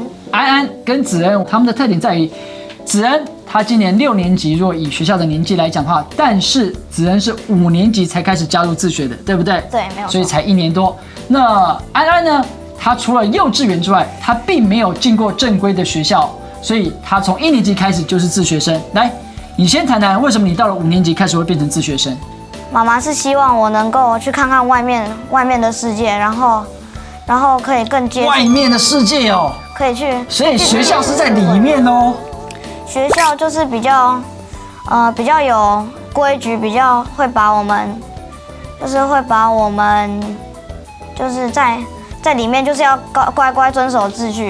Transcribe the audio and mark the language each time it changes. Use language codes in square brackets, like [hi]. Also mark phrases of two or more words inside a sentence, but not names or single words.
[zh] 安安跟子恩他們的特點在於，子恩他今年6年級，如果以學校的年紀來講的話，但是子恩是5年級才開始加入自學的，對不對？對，沒有錯。所以才1年多。那安安呢？他除了幼稚園之外，他並沒有進過正規的學校，所以他從1年級開始就是自學生。來，你先談談為什麼你到了5年級開始會變成自學生？媽媽是希望我能夠去看看外面的世界，然後可以更接觸外面的世界哦，可以去。所以學校是在裡面哦。學校就是比較比较有规矩，比较会把我们，就是在里面就是要乖乖遵守秩序。